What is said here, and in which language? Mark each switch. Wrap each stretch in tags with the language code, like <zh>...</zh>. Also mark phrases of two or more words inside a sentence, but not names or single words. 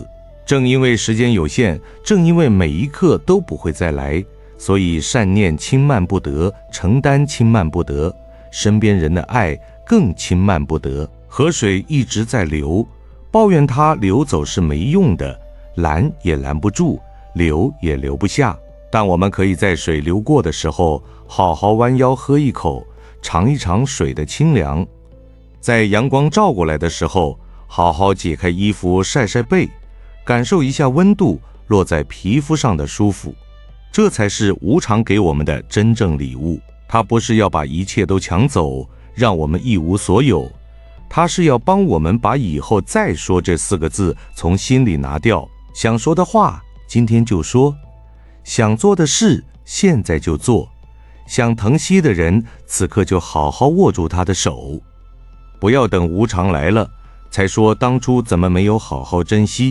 <zh>正因為時間有限，正因為每一刻都不會再來，所以善念輕慢不得，承擔輕慢不得，身邊人的愛更輕慢不得。河水一直在流，抱怨它流走是沒用的，攔也攔不住，流也流不下。但我們可以在水流過的時候，好好彎腰喝一口，嘗一嘗水的清涼；在陽光照過來的時候，好好解開衣服曬曬背，感受一下溫度落在皮膚上的舒服。這才是無常給我們的真正禮物。它不是要把一切都搶走，讓我們一無所有，它是要幫我們把以後再說這4個字從心裡拿掉。想說的話今天就說，想做的事現在就做，想疼惜的人此刻就好好握住他的手，不要等无常來了才說當初怎麼沒有好好珍惜。</zh>